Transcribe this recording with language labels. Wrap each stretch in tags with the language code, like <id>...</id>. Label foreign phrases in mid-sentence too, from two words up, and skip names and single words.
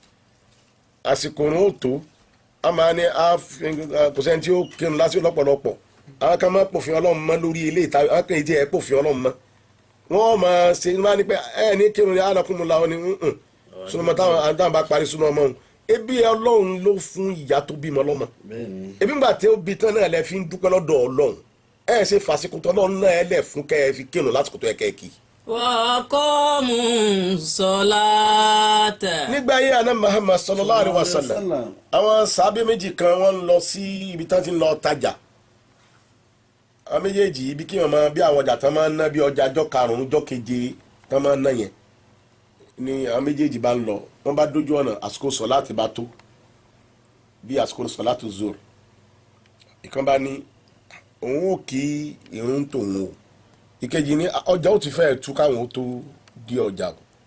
<yo>àsìkò rún ó tó a máa ní kò sẹ́ni tí ó kírun lásìkò lọ́pọ̀lọpọ̀ àwọn kan máa pòfin Ọlọ́run mọ́ lórí ilé ìta àwọn kan ìdí ẹ̀ pòfin Ọlọ́run mọ́ wọ́n máa ṣe máa ní pé ẹ̀ ní kírun ní alákùnrin làwọn ni súnmọ́ táwọn bá parí súnmọ́ ọmọ òun ebi Ọlọ́run ló fún ìyá tó bímọ lọ́mọ ebi ńgbà tí ó bí tán náà lẹ fi ń dúpẹ́ lọ́dọ̀ Ọlọ́run ẹ̀ ṣe fàṣíkò tán Ọlọ́run náà ẹ̀ lẹ̀ fún kẹ́ ẹ fi kírun lásìkò tó yẹ kẹ́ ẹ kí.</yo> <ar>وأقاموا الصلاة.</ar> <yo>nígbà yìí àná Muhammad</yo> <ar>صلى الله عليه وسلم</ar> <yo>àwọn sàábé méjì kan wọ́n lọ sí ibi tán ti ń lọ tajà àwọn méjèèjì ibi kí wọ́n máa bí àwọn ọjà tán máa ń ná bí ọjà ọjọ́ karùn-ún ọjọ́ keje tán máa ń ná yẹn ni àwọn méjèèjì bá ń lọ wọ́n bá dójú ọ̀nà àsìkò sọ̀láàtì bá tó bí àsìkò sọ̀láàtì zoro ìkan bá ní òun ò kí irun tòun o ìkejì ní ọjà ó ti fẹ́ tú káwọn ó tó di ọjà o</yo>